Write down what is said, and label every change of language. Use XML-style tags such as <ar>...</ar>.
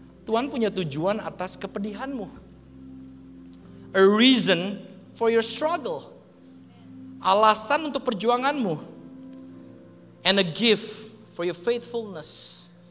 <id>Tuhan punya tujuan atas kepedihanmu.</id> <en>A reason for your struggle.</en> <id>Alasan untuk perjuanganmu.</id> <en>And a gift for your faithfulness.</en>